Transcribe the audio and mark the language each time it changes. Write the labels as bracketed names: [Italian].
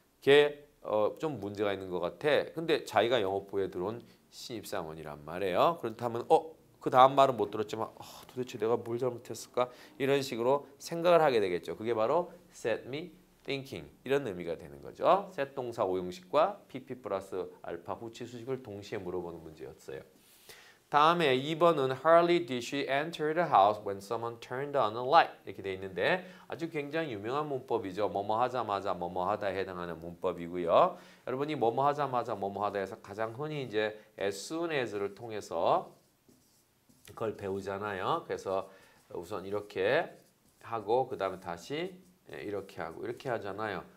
[Korean] 걔 좀 문제가 있는 것 같아. 근데 자기가 영업부에 들어온 신입사원이란 말이에요. 그렇다면 그 다음 말은 못 들었지만 도대체 내가 뭘 잘못했을까? 이런 식으로 생각을 하게 되겠죠. 그게 바로 [English] set me thinking [Korean] 이런 의미가 되는 거죠. set 동사 오형식과 pp 플러스 알파 후치 수식을 동시에 물어보는 문제였어요. 다음에 2번은 [English] Hardly did she enter the house when someone turned on a light [Korean] 이렇게 돼 있는데 아주 굉장히 유명한 문법이죠. 뭐뭐 하자마자 뭐뭐 하다에 해당하는 문법이고요. 여러분이 뭐뭐 하자마자 뭐뭐 하다에서 가장 흔히 이제 as soon as를 통해서 그걸 배우잖아요. 그래서 우선 이렇게 하고 그 다음에 다시 이렇게 하고 이렇게 하잖아요.